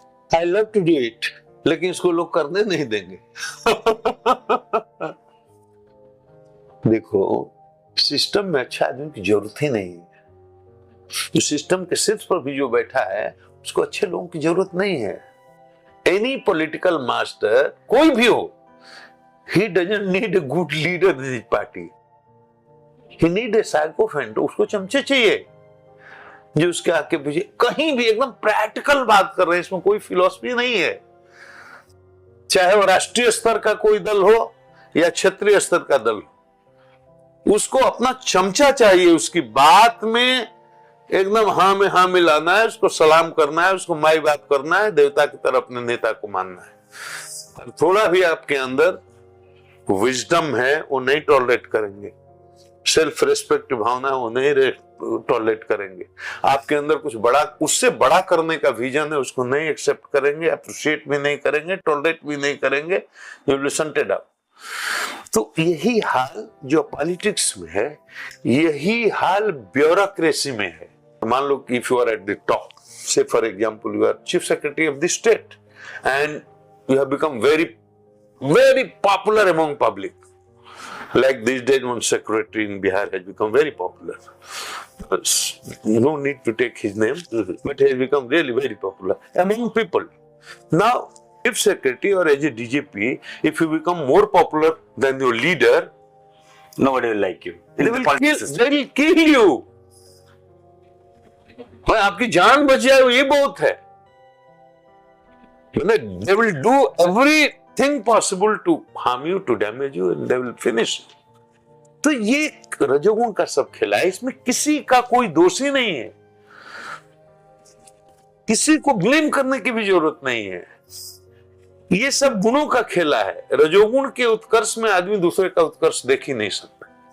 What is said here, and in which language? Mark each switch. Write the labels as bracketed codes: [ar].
[en] I love to do it, [hi] लेकिन इसको लोग करने नहीं देंगे। देखो, सिस्टम में अच्छा आदमी की जरूरत ही नहीं है। जो सिस्टम के शीर्ष पर भी जो बैठा है, उसको अच्छे लोगों की जरूरत नहीं है। [en] any political master, [hi] कोई भी हो, [en] he doesn't need a good leader in his party. He need a sycophant. [hi] उसको चमचे चाहिए जो उसके आगे पीछे कहीं भी एकदम प्रैक्टिकल बात कर रहे हैं, इसमें कोई फिलॉसफी नहीं है। चाहे वो राष्ट्रीय स्तर का कोई दल हो या क्षेत्रीय स्तर का दल हो, उसको अपना चमचा चाहिए। उसकी बात में एकदम हाँ में हाँ मिलाना है, उसको सलाम करना है, उसको माई बात करना है, देवता की तरह अपने नेता को मानना है। और थोड़ा भी आपके अंदर विजडम है वो नहीं टॉलरेट करेंगे। सेल्फ रेस्पेक्ट भावना है वो नहीं टॉलरेट करेंगे। आपके अंदर कुछ बड़ा, उससे बड़ा करने का विजन है, उसको नहीं एक्सेप्ट करेंगे, अप्रिशिएट भी नहीं करेंगे, टॉलरेट भी नहीं करेंगे। [en] You will shunted out. [hi] तो यही हाल जो पॉलिटिक्स में है, यही हाल ब्यूरोक्रेसी में है। मान लो कि [en] If you are at the top, say for example you are chief secretary of the state and you have become very, very popular among public. Like these days, one secretary in Bihar has become very popular. No need to take his name, but he has become really very popular among people. Now, if secretary or as a DGP, if you become more popular than your leader, nobody will like you. they will kill you. [hi] भाई आपकी जान बच जाए ये बहुत है। [en] They will do everything possible to harm you, to damage you, and they will finish. [hi] तो ये रजोगुण का सब खेला है, इसमें किसी का कोई दोषी नहीं है, किसी को ब्लेम करने की भी जरूरत नहीं है। ये सब गुणों का खेला है। रजोगुण के उत्कर्ष में आदमी दूसरे का उत्कर्ष देख ही नहीं सकता।